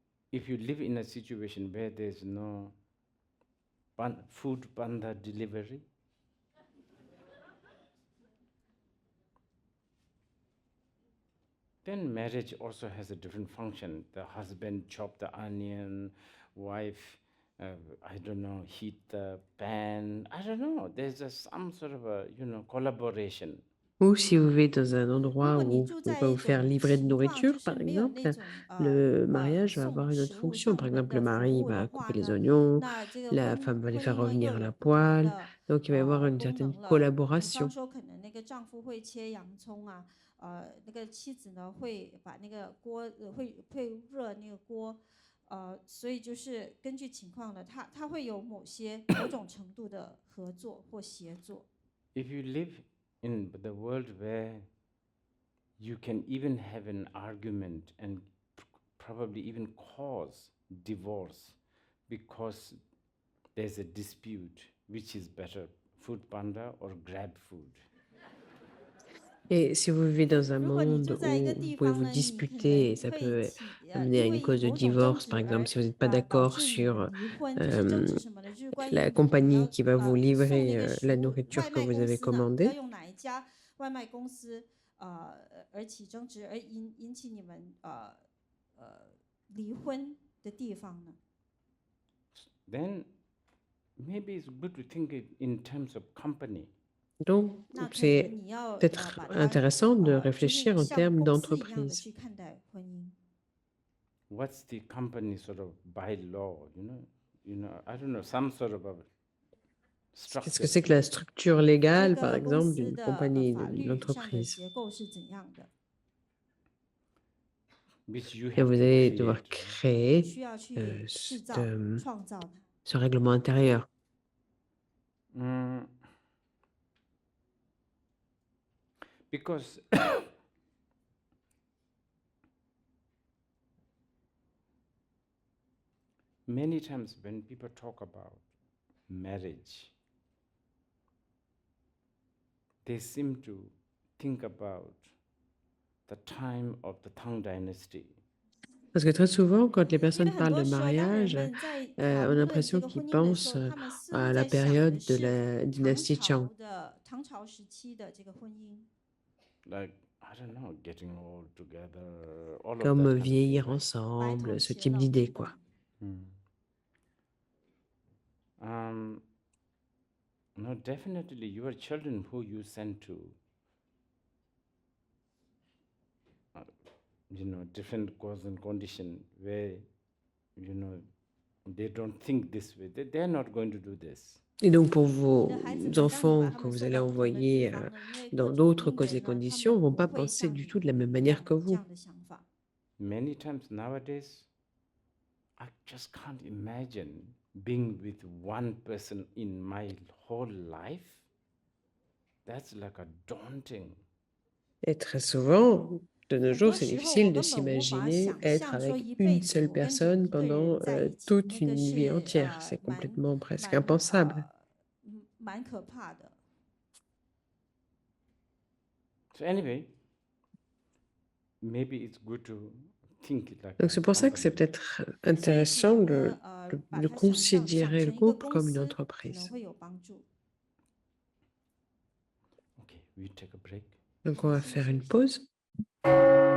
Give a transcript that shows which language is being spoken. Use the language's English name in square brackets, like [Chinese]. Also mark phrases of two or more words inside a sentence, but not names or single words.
[English] if you live in a situation where there's no food panda delivery, then marriage also has a different function. The husband chop the onion, wife, I don't know, heat the pan. I don't know. There's some sort of a, collaboration. [French] Ou si vous vivez dans un [Chinese] 如 [French] endroit [Chinese] 果 [French] où [Chinese] 你 [French] on [Chinese] 住 [French] ne peut [Chinese] 在 [French] pas [Chinese] 一 [French] vous faire [Chinese] 种 [French] livrer de [Chinese] 情况，就 [French] nourriture, [Chinese] 是 [French] par [Chinese] 没有 [French] exemple, [Chinese] 那种 [French] le mariage va [Chinese] 送 [French] avoir une autre [Chinese] 食物 [French] fonction. [Chinese] 上 [French] Par [Chinese] 门 [French] exemple, le [Chinese] 的服 [French] mari [Chinese] 务的 [French] va [Chinese] 话 [French] couper les [Chinese] 呢， [French] oignons, [Chinese] 那这个 [French] la [Chinese] 婚 [French] femme va les [Chinese] 婚 [French] faire [Chinese] 姻呢又 [French] revenir à [Chinese] 有 [French] la [Chinese] 不同 [French] poêle. [Chinese] 的 [French] Donc, il va y avoir une [Chinese] 功 [French] certaine [Chinese] 能了。比方 [French] collaboration. [Chinese] 说，可能那个丈夫会切洋葱啊，那个妻子呢会把那个锅会热那个锅，所以就是根据情况呢，它会有某种程度的合作或协作。 [English] If you live in the world where you can even have an argument and probably even cause divorce because there's a dispute, which is better, food panda or grab food? [French] Et si vous vivez dans un [Chinese] 如果你住 [French] monde [Chinese] 在一 [French] où [Chinese] 个 [French] vous [Chinese] 地 [French] pouvez [Chinese] 方 [French] vous [Chinese] 呢，你可 [French] disputer et [Chinese] 能 [French] ça [Chinese] 会 [French] peut [Chinese] 因 [French] amener à une [Chinese] 为 [French] cause de [Chinese] 某种争 [French] divorce, [Chinese] 执 [French] par [Chinese] 而 [French] exemple, si vous n'êtes pas [Chinese] 导 [French] d'accord [Chinese] 致你们 [French] sur [Chinese] 离婚，就是争执什么呢？就是关于 [French] la [Chinese] 你 [French] compagnie [Chinese] 要 [French] qui va vous [Chinese] 送那 [French] livrer [Chinese] 个食 [French] la [Chinese] 物， [French] nourriture [Chinese] 外 [French] que [Chinese] 卖 [French] vous [Chinese] 公 [French] avez [Chinese] 司呢要 [French] commandée. [Chinese] 用哪一家外卖公司而起争执，而引起你们离婚的地方呢？ [English] Then maybe it's good to think it in terms of company. [French] Donc, [Chinese] 那可能 [French] c'est [Chinese] 你要 [French] peut-être [Chinese] 把它 [French] intéressant de [Chinese] 就是 [French] réfléchir en [Chinese] 像 [French] termes [Chinese] 公司一样的 [French] d'entreprise. [Chinese] 去看待婚姻。 [English] What's the company sort of bylaw, I don't know, some sort of a [French] Qu'est-ce que [English] structure [French] c'est que la structure [Chinese] 这 [French] légale, par [Chinese] 个公 [French] exemple, [Chinese] 司 [French] d'une [Chinese] 的 [French] compagnie, [Chinese] 法 [French] d'une [Chinese] 律上的 [French] entreprise? [Chinese] 结构是怎样的？ [English] which you [French] Et [English] have [French] vous [English] to [French] allez devoir [English] create. [Chinese] 你 [French] créer [Chinese] 需要去 [French] ce, [Chinese] 制造、创造它。 [French] ce règlement intérieur. [English] Because many times when people talk about marriage, they seem to think about the time of the Tang dynasty. [French] Parce que très souvent, quand les [Chinese] 因为 [French] personnes [Chinese] 很 [French] parlent [Chinese] 多 [French] de [Chinese] 时候，当人 [French] mariage, [Chinese] 们在 [French] on [Chinese] 谈 [French] a [Chinese] 论这 [French] l'impression [Chinese] 个 [French] qu'ils [Chinese] 婚姻的 [French] pensent [Chinese] 时候，他们似乎 [French] à la [Chinese] 在想的 [French] période de [Chinese] 是 [French] la [Chinese] 唐 [French] dynastie [Chinese] 朝 [French] Chang. [Chinese] 的唐朝时期的这个婚姻。 [English] Like, I don't know, getting all together, all of that [French] Comme [English] kind of thing, [French] vieillir [English] right? [Chinese] 白 [French] ensemble, [Chinese] 头 [French] ce [Chinese] 偕 [French] type [Chinese] 老 [French] d'idée, [Chinese] 等 [French] quoi. [Chinese] 等。 [English] No, definitely your children who you send to, different cause and condition where, they don't think this way. They're not going to do this. [French] Et donc, pour [Chinese] 你 [French] vos [Chinese] 的孩子们，当你 [French] enfants [Chinese] 把他 [French] que [Chinese] 们 [French] vous [Chinese] 送 [French] allez [Chinese] 到不同的地 [French] envoyer [Chinese] 方呢，因为各 [French] dans [Chinese] 种 [French] d'autres [Chinese] 因 [French] causes [Chinese] 缘 [French] et [Chinese] 呢，他 [French] conditions [Chinese] 们 [French] vont [Chinese] 不 [French] pas [Chinese] 会 [French] penser [Chinese] 像 [French] du [Chinese] 你 [French] tout de la même [Chinese] 一 [French] manière [Chinese] 样 [French] que [Chinese] 有这 [French] vous. [Chinese] 样的想法。 [English] Many times nowadays, I just can't imagine being with one person in my whole life. That's like a daunting. [French] Et très souvent, de nos [Chinese] 很 [French] jours, [Chinese] 多 [French] c'est [Chinese] 时候， [French] difficile [Chinese] 我 [French] de [Chinese] 根本无法 [French] s'imaginer [Chinese] 想 [French] être [Chinese] 象说 [French] avec [Chinese] 一 [French] une [Chinese] 辈子 [French] seule [Chinese] 我跟着 [French] personne [Chinese] 一个 [French] pendant [Chinese] 人在一起， [French] toute [Chinese] 那个 [French] une vie [Chinese] 是 [French] entière. C'est complètement presque impensable. [Chinese] 蛮可怕的。 [English] So anyway, maybe it's good to think it like [French] Donc [English] a [French] c'est pour ça que c'est [English] company. [French] peut-être [Chinese] 所以可 [French] intéressant [Chinese] 能 [French] de, [Chinese] 呢， [French] de, [Chinese] 把 [French] de [Chinese] 它想 [French] considérer [Chinese] 成 [French] le [Chinese] 一个 [French] couple [Chinese] 公 [French] comme une [Chinese] 司，可能 [French] entreprise. [Chinese] 会有帮助。 [English] Okay, we take a break. [French] Donc on va faire une pause.